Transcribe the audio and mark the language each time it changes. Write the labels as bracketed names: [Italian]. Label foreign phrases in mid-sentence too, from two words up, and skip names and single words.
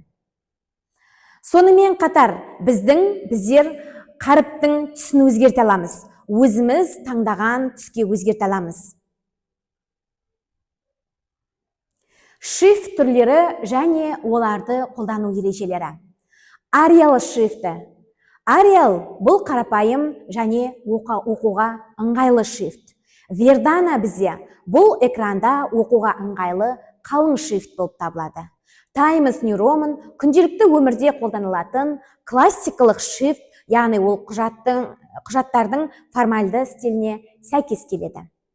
[Kazakh] Сонымен қатар біздер қаріптің түсін өзгерте аламыз. Өзіміз таңдаған түске өзгерте аламыз. Шрифт түрлері және оларды қолдану ережелері. Arial шрифті. Arial бұл қарапайым және оқуға ыңғайлы шрифт. Verdana бізде бұл экранда оқуға ыңғайлы қалың шрифт болып табылады. Times New Roman күнделікті өмірде қолданылатын классикалық шрифт, яғни ол құжаттардың формальды стиліне сәйкес келеді.